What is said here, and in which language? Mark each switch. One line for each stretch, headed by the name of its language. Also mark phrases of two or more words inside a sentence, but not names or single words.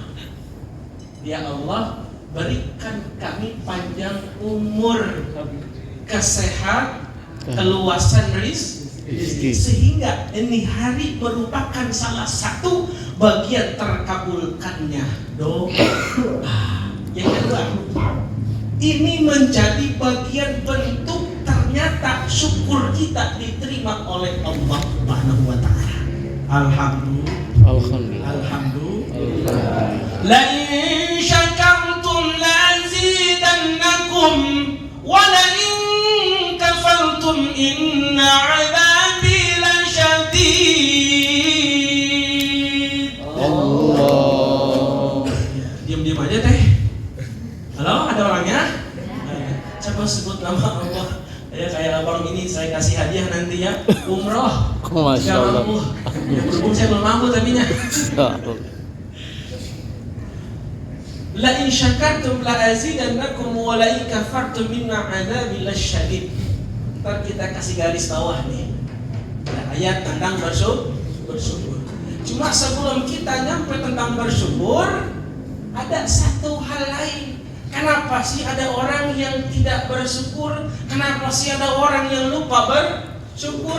Indonesian: Ya Allah, berikan kami panjang umur, kesehatan, keluasan rezeki, sehingga ini hari merupakan salah satu bagian terkabulkannya doa. Yang kedua, ini menjadi bagian bentuk ternyata syukur kita diterima oleh Allah
Arabic: سبحانه وتعالى.
Indonesian: Alhamdulillah.
Arabic: لئن شكرتم لأزيدنكم ولئن كفرتم إن عذابي لشديد.
Indonesian: Allah. Diam-diam aja teh. Halo, ada orangnya? Coba sebut nama Allah. Ya kayak abang ini saya kasih hadiah nanti ya, umroh.
Arabic: ما شاء الله.
Indonesian: Ya berhubung saya belum mampu tapinya.
Arabic: لئن شكرتم لأزيدنكم ولئن كفرتم إن عذابي لشديد.
Indonesian: Ntar kita kasih garis bawah nih. Ayat tentang bersyukur. Cuma sebelum kita nyampe tentang bersyukur, ada satu hal lain. Kenapa sih ada orang yang tidak bersyukur? Kenapa sih ada orang yang lupa bersyukur?